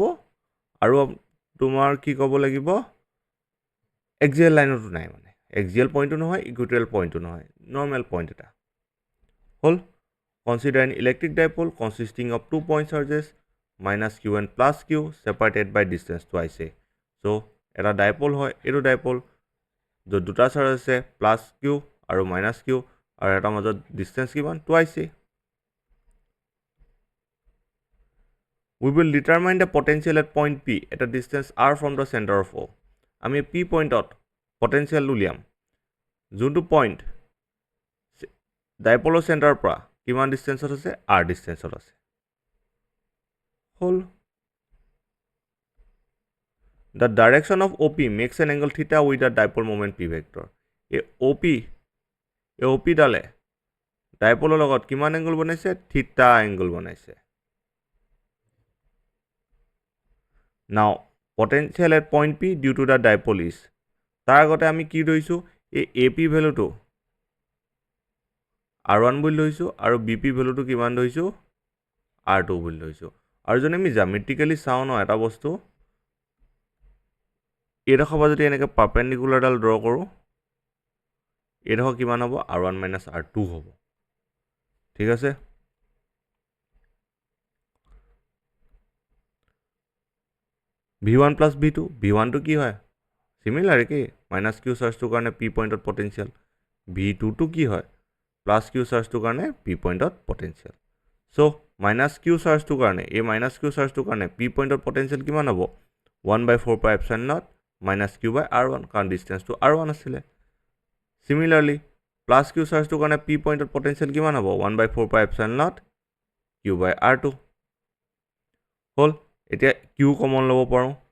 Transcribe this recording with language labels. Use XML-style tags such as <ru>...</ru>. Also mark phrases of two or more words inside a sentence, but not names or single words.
<as>আৰু তোমাৰ কি ক'ব লাগিব এক্সিয়েল লাইনতো নাই মানে এক্সিয়েল পইণ্টটো নহয় ইকুৱেটৰিয়েল পইণ্টটো নহয় নৰ্মেল পইণ্ট এটা হ'ল</as> <en>consider an electric dipole consisting of 2 point charges minus q and plus q separated by distance twice a</en> <as>চ' এটা ডাইপল হয় এইটো ডাইপল য'ত দুটা চাৰ্জ আছে</as> <en>plus q</en> <as>আৰু</as> <en>minus q</en> <as>আৰু এটাৰ মাজত ডিষ্টেঞ্চ কিমান</as> <en>twice a we will determine the potential at point P at a distance r from the center of O</en> <as>আমি P পইণ্টত পটেঞ্চিয়েল উলিয়াম যোনটো পইণ্ট ডাইপলৰ চেণ্টাৰৰ পৰা কিমান ডিষ্টেঞ্চত আছে r ডিষ্টেঞ্চত আছে হ'ল</as> <en>the direction of OP makes an angle theta with a dipole moment P vector</en> <as>এই OP ডালে ডাইপলৰ লগত কিমান এংগল বনাইছে</as> <en>থিটা এংগল বনাইছে Now, potential at point P due to the dipole is</en> <as>তাৰ আগতে আমি কি লৈছোঁ এই AP ভেলুটো R1 বুলি লৈছোঁ আৰু BP ভেলুটো কিমান লৈছোঁ R2 বুলি লৈছোঁ আৰু যদি আমি জ্যামিতিকেলি চাওঁ ন এটা বস্তু এইডোখৰ পৰা যদি এনেকৈ পাৰ্পেণ্ডিকুলাৰডাল ড্ৰ কৰোঁ এইডোখৰ কিমান হ'ব R1 - R2 হ'ব ঠিক আছে</as> <en>v1 plus v2</en> <as>v1 টো কি হয় সিমিলাৰ একেই</as> <en>minus q</en> <as>চাৰ্জটোৰ কাৰণে পি পইণ্টত পটেঞ্চিয়েল v2 টো কি হয়</as> <en>plus q</en> <as>চাৰ্জটোৰ কাৰণে পি পইণ্টত পটেঞ্চিয়েল চ'</as> <en>minus q</en> <as>চাৰ্জটোৰ কাৰণে এই</as> <en>minus q</en> <as>চাৰ্জটোৰ কাৰণে পি পইণ্টত পটেঞ্চিয়েল কিমান হ'ব</as> <en>1/4 pi epsilon naught minus q by r1</en> <as>কাৰণ ডিষ্টেঞ্চটো r1 আছিলে সিমিলাৰলি</as> <en>plus q</en> <as>চাৰ্জটোৰ কাৰণে পি পইণ্টত পটেঞ্চিয়েল কিমান হ'ব</as> <en>1/4 pi epsilon naught q by r2</en> <as>হ'ল এতিয়া কিউ কমন ল'ব পাৰোঁ</as>